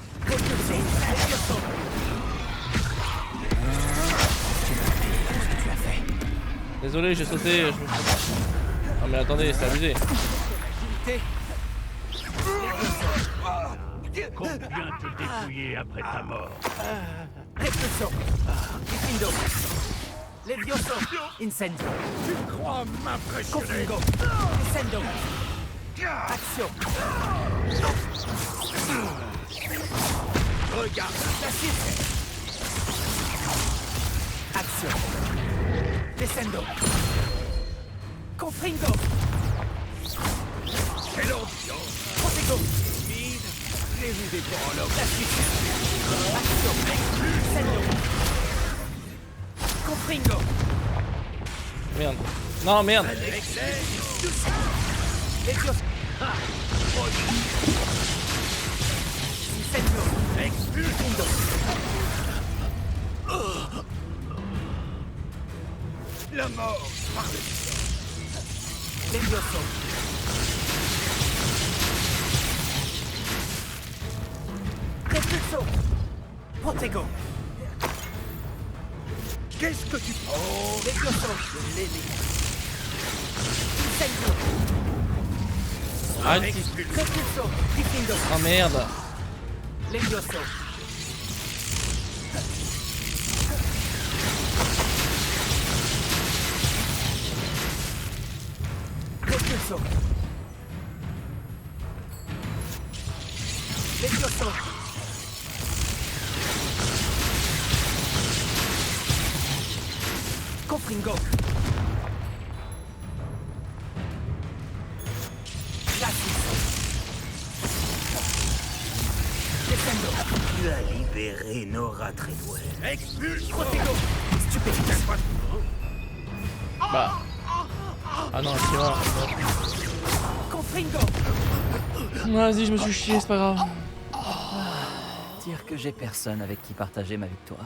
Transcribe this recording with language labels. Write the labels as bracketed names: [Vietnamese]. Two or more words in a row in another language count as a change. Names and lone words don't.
[French] Désolé, j'ai sauté. Je me suis... Ah mais attendez, c'est abusé. Combien te dépouiller après ta mort? Repulso. Diffindo. Levioso. Incendio. Tu crois m'impressionner? Confringo. Descendo. Action. Regarde, La suite. Action. Descendo. Confringo. quelle ambiance! Protego. Les vous dévorant l'homme. La suite. Action. Descendo. Confringo. Merde. Non, merde. Levioso. Incendio. Diffindo. La mort par le Levioso. Repulso. Protego. Qu'est-ce que tu... Oh, Levioso. Incendio. Ah, Repulso. Diffindo. oh merde. Levioso. Repulso. Levioso. Confringo. Descendo. Tu as libéré Nora Treadwell. expulse! Protego. Stupéfication. Bah. Ah non, c'est mort. Confringo. Vas-y, je me suis chié, c'est pas grave. Dire que j'ai personne avec qui partager ma victoire.